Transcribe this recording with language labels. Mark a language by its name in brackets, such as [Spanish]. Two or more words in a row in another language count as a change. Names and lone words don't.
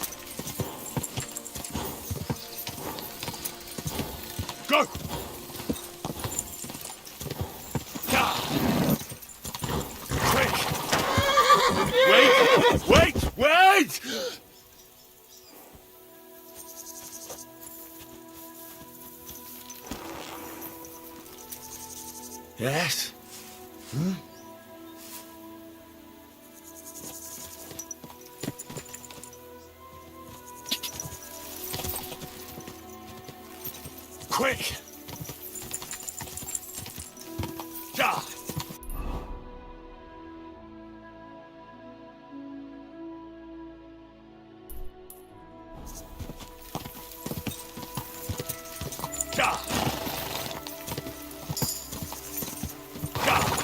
[English] Go! [German] Ja! [English] Quick! Wait! Wait! Wait! Yes? Hmm? Quick! [German] Ja! Ja! Ja!